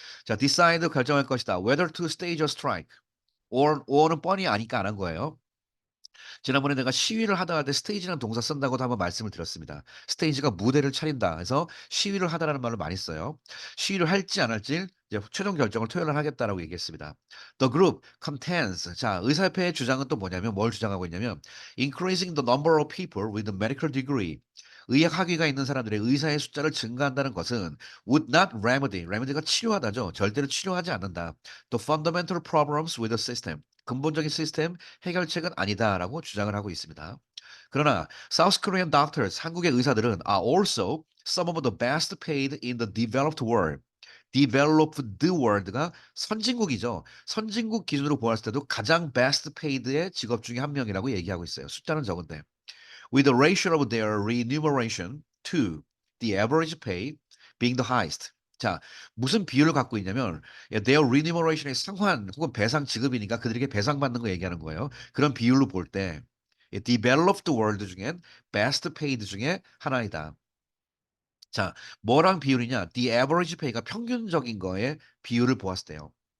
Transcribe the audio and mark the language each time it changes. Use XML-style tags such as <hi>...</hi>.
<ko>자, decide 결정할 것이다.</ko> <en>whether to stage a strike or</en> <ko>는 뻔히 아니까 안 한 거예요. 지난번에 내가 시위를 하다 할 때 스테이지라는 동사 쓴다고도 한번 말씀을 드렸습니다. 스테이지가 무대를 차린다 해서 시위를 하다라는 말을 많이 써요. 시위를 할지 안 할지 이제 최종 결정을 토요일 날 하겠다라고 얘기했습니다.</ko> <en>The group contends.</en> <ko>자, 의사협회의 주장은 또 뭐냐면 뭘 주장하고 있냐면</ko> <en>increasing the number of people with a medical degree.</en> <ko>의학 학위가 있는 사람들의 의사의 숫자를 증가한다는 것은</ko> <en>would not remedy</en> <ko>가 치료하다죠. 절대로 치료하지 않는다.</ko> <en>The fundamental problems with the system.</en> <ko>근본적인 시스템 해결책은 아니다라고 주장을 하고 있습니다. 그러나</ko> <en>South Korean doctors,</en> <ko>한국의 의사들은</ko> <en>are also some of the best paid in the developed world.</en> <ko>developed world가 선진국이죠. 선진국 기준으로 보았을 때도 가장</ko> <en>best paid</en> <ko>의 직업 중에 한 명이라고 얘기하고 있어요. 숫자는 적은데.</ko> <en>With the ratio of their remuneration to the average pay being the highest.</en> <ko>자, 무슨 비율을 갖고 있냐면</ko> <en>their remuneration</en> <ko>의 상환 혹은 배상 지급이니까 그들에게 배상받는 거 얘기하는 거예요. 그런 비율로 볼 때 developed world 중엔</ko> <en>best paid</en> <ko>중에 하나이다. 자, 뭐랑 비율이냐?</ko> <en>The average pay</en> <ko>가 평균적인 거에 비율을 보았을 때요.</ko>